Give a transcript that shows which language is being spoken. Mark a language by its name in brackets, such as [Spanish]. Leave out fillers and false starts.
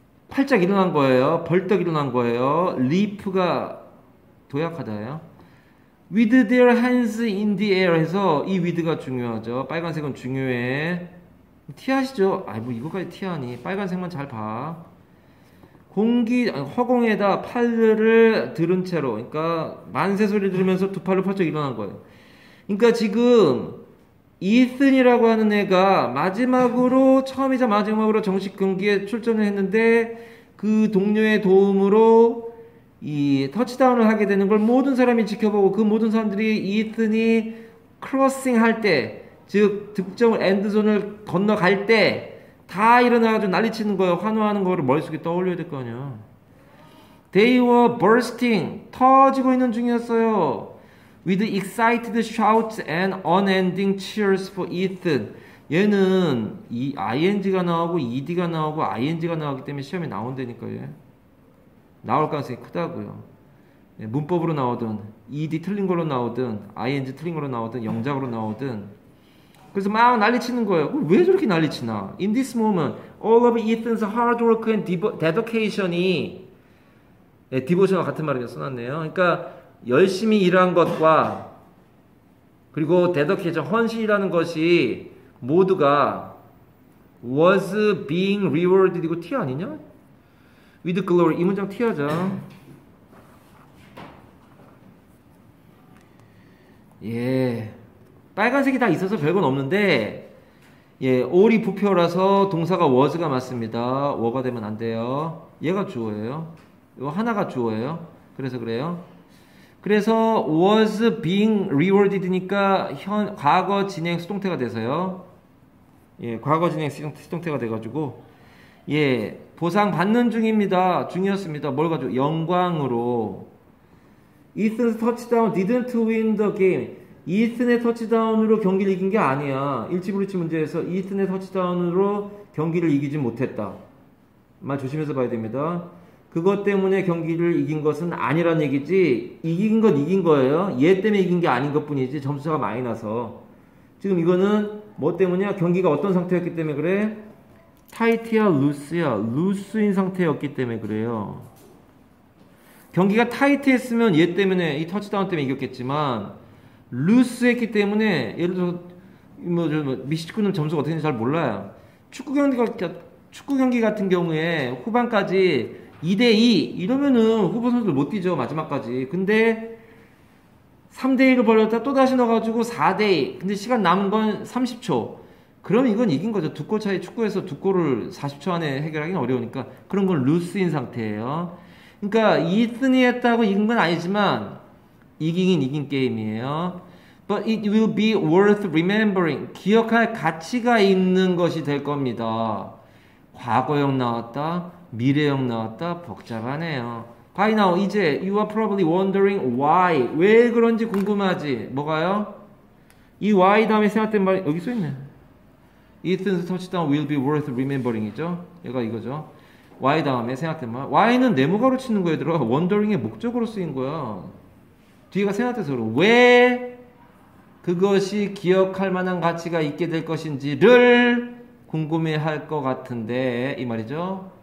[Korean] 팔짝 일어난 거예요. 벌떡 일어난 거예요. leap가 도약하다예요. [English] With their hands in the air [Korean] 해서 이 with가 중요하죠. 빨간색은 중요해. 티하시죠? 뭐 이거까지 티하니. 빨간색만 잘 봐. 허공에다 팔을 들은 채로, 그러니까 만세 소리 들으면서 두 팔을 펄쩍 일어난 거예요. 그러니까 지금 이튼이라고 하는 애가 처음이자 마지막으로 정식 경기에 출전을 했는데 그 동료의 도움으로 이 터치다운을 하게 되는 걸 모든 사람이 지켜보고 그 모든 사람들이 이튼이 크로싱 할 때, 즉 득점을 엔드존을 건너갈 때 다 일어나가지고 난리치는 거예요. 환호하는 거를 머릿속에 떠올려야 될 거 아니야. [English] They were bursting. [Korean] 터지고 있는 중이었어요. [English] With excited shouts and unending cheers for Ethan. [Korean] 얘는 이 ing가 나오고 ed가 나오고 ing가 나오기 때문에 시험에 나온다니까요. 얘. 나올 가능성이 크다고요. 문법으로 나오든 ed 틀린 걸로 나오든 ing 틀린 걸로 나오든 영작으로 나오든. 그래서 막 난리치는 거예요. 왜 저렇게 난리치나? [English] In this moment, all of Ethan's hard work and dedication이 [Korean] 디보션과 같은 말을 써놨네요. 그러니까 열심히 일한 것과 그리고 dedication, 헌신이라는 것이 모두가 [English] was being rewarded. [Korean] 이거 티 아니냐? [English] with glory. [Korean] 이 문장 티하자. 예. 빨간색이 다 있어서 별건 없는데, 예, all이 부표라서 동사가 was가 맞습니다. were 되면 안 돼요. 얘가 주어예요. 이거 하나가 주어예요. 그래서 그래요. 그래서 [English] was being rewarded [Korean] 니까 과거 진행 수동태가 돼서요. 예, 과거 진행 수동태가 돼가지고, 예, 보상 받는 중입니다. 중이었습니다. 뭘 가지고? 영광으로. [English] Ethan's touchdown didn't win the game. [Korean] 이튼의 터치다운으로 경기를 이긴 게 아니야. 일치불이치 문제에서 이튼의 터치다운으로 경기를 이기지 못했다. 말 조심해서 봐야 됩니다. 그것 때문에 경기를 이긴 것은 아니란 얘기지. 이긴 건 이긴 거예요. 얘 때문에 이긴 게 아닌 것 뿐이지. 점수가 많이 나서. 지금 이거는 뭐 때문이야? 경기가 어떤 상태였기 때문에 그래? 타이트야, 루스야. 루스인 상태였기 때문에 그래요. 경기가 타이트했으면 얘 때문에, 이 터치다운 때문에 이겼겠지만 루스했기 때문에, 예를 들어서 미시축구는 점수가 어떻게 되는지 잘 몰라요. 축구 경기 같은 경우에 후반까지 2대2 이러면은 후보 선수들 못 뛰죠, 마지막까지. 근데 3대2로 벌렸다 또 다시 넣어가지고 4대2. 근데 시간 남은 건 30초. 그럼 이건 이긴 거죠. 두 골 차이, 축구에서 두 골을 40초 안에 해결하기는 어려우니까 그런 건 루스인 상태예요. 그러니까 이슨이 했다고 이긴 건 아니지만 이기긴 이긴 게임이에요. [English] But it will be worth remembering. [Korean] 기억할 가치가 있는 것이 될 겁니다. 과거형 나왔다, 미래형 나왔다, 복잡하네요. [English] By now, 이제 you are probably wondering why. [Korean] 왜 그런지 궁금하지. 뭐가요? 이 why 다음에 생각된 말 여기 써있네. [English] Ethan's touchdown will be worth remembering이죠. [Korean] 얘가 이거죠. why 다음에 생각된 말. why는 네모가로 치는 거에 들어. wondering의 목적으로 쓰인 거야. 뒤가 생각돼서 그래. 왜 그것이 기억할 만한 가치가 있게 될 것인지를 궁금해할 것 같은데 이 말이죠.